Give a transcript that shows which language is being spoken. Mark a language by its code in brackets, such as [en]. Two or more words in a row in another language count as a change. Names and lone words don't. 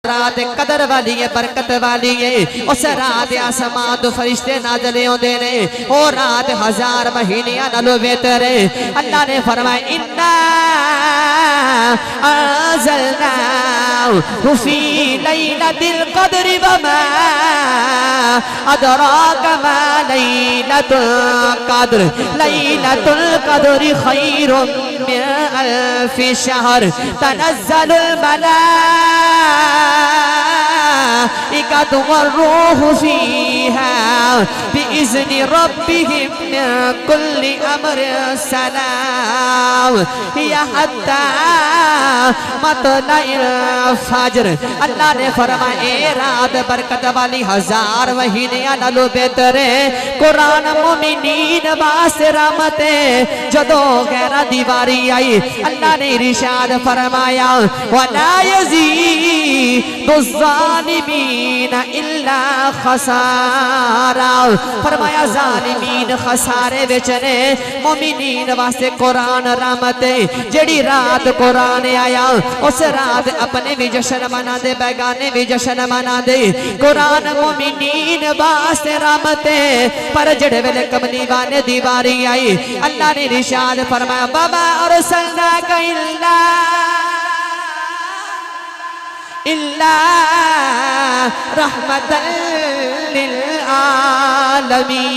[pa] رات قدر والی ہے، برکت والی ہے۔ اس رات آسمان تو فرشتے نازل ہوندے نے، او رات 1000 مہینے نالوں بہتر ہے. اللہ نے فرمایا [ar] إنا أنزلناه في ليلة القدر وما أدراك ما ليلة القدر ليلة القدر خير من ألف شهر تنزل الملائكة والروح فيها بإذن ربهم من كل أمر سلام هي حتى مطلع الفجر. [pa] اللہ نے فرمایا اے رات برکت والی 1000 مہینے نالوں بہتر ہے. قرآن مومنین واسطے رحمت ہے. جدوں غیرا دیواری آئی اللہ نے ارشاد فرمایا [ar] ولا يزيد الظالمين إلا خسارا. [pa] فرمایا ظالمین خسارے وچ نے، مومنین واسطے قرآن رحمت ہے. جیہڑی رات قرآن آیا اس رات اپنے بھی جشن منا دے، بیگانے بھی جشن منا دے. قرآن مومنین واسطے رحمت ہے. پر جیہڑے ویلے کملی والے دیواری آئی اللہ نے ارشاد فرمایا [ar] بابا أرسلناك إلا رحمة للعالمين.